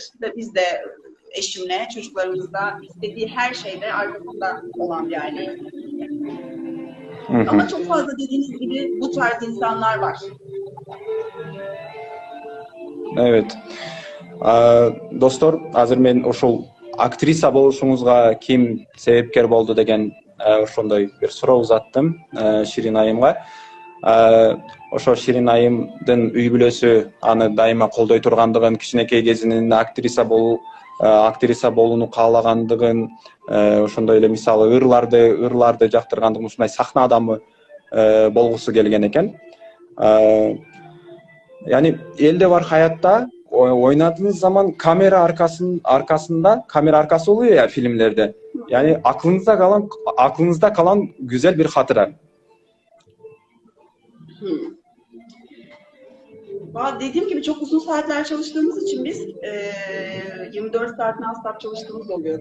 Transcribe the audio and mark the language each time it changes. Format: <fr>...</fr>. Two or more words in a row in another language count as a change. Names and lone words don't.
<tr>Ve biz de eşimle, çocuklarımızla istediği her şeyde arkamızda olan bir aileyiz. Ama çok fazla dediğiniz gibi bu tarz insanlar var. Evet. Dostlar,</tr> <ky>azыр men ошол актриса болушуңузга ким себепкер болду деген ошондой бир суроо узаттым Ширин айымга. Ошо Ширин айымдын үй бүлөсү аны дайыма колдой тургандыгын, кичинекей кезинен актриса болууну каалагандыгын, ошондой эле мисалы ырларды жактыргандыгын, ушундай сахна адамы болгусу келген экен.</ky> <tr>Yani elde var hayatta oynadığınız zaman kamera kamera arkası oluyor ya filmlerde. Yani aklınızda kalan güzel bir hatıra. Dediğim gibi çok uzun saatler çalıştığımız için biz 24 saat non-stop çalıştığımız oluyordu.</tr>